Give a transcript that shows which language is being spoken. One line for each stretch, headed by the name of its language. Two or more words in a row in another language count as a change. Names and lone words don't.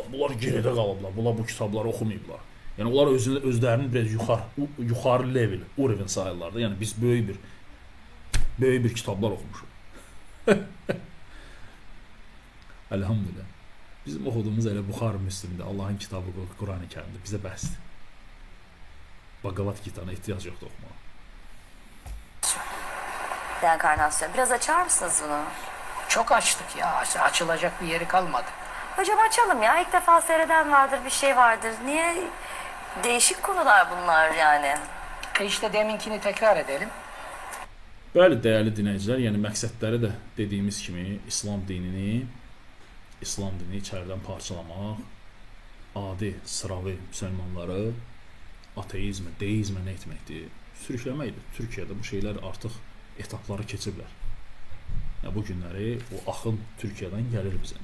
Azerbaijani: Bunlar geridə qalıblar. Bunlar bu kitabları oxumayıblar. Yəni onlar özlərini biraz yuxarı level, ureven sayırlar da. Yəni biz böyük bir kitablar oxumuşuq. Elhamdülillah. Bizim oxuduğumuz elə Buxari Müslimdə, Allahın kitabı Qurani-Kərimdə bizə bəsdir. Bhagavad Gita'na ehtiyac yoxdur oxumağa.
Turkish: Reenkarnasyon. Biraz açar mısınız bunu? Çok açtık ya. Açılacak bir yeri kalmadı. Hocam açalım ya. İlk defa seyreden vardır, bir şey vardır. Niye? Değişik konular bunlar yani. İşte deminkini tekrar edelim.
Azerbaijani: Bəli, dəyərli dinləyicilər, yəni məqsədləri də dediyimiz kimi İslam dinini içəridən parçalamaq, adi, sıravi müsəlmanları ateizmə, deizmə nə etməkdir? Sürükləməkdir. Türkiyədə bu şeylər artıq etapları keçiblər. Yəni, bu günləri o axın Türkiyədən gəlir bizə.